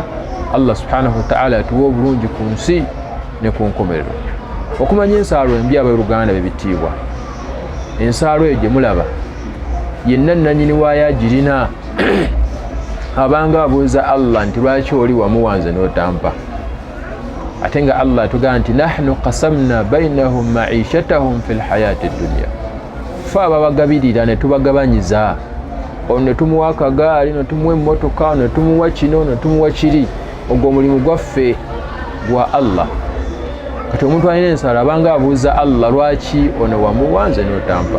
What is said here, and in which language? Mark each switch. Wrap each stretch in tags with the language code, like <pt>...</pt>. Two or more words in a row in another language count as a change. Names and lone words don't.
<ar>الله سبحانه وتعالى</ar> <lg>atuwa obulungi ku nsi ne ku nkomerero. Okumanya ensaalwa embi ab'oluganda b'ebitiibwa, ensaalwa eyo gye mulaba yenna nannyini waayo agirina abanga abuuza Allah nti lwaki oli wamuwanze n'otampa, ate nga Allah atugamba nti</lg> <ar>نحن قسمنا بينهم معيشتهم في الحياة الدنيا,</ar> <lg>fe ababagabirira ne tubagabanyiza, ono ne tumuwa akagaali, ne tumuwa emmotoka, ne tumuwa kino, ne tumuwa kiri. Ogwo omulimu gwaffe gwa Allah. Kati omuntu alina ensaalwa abanga abuuza Allah lwaki ono wamuwanze n'otampa.</lg>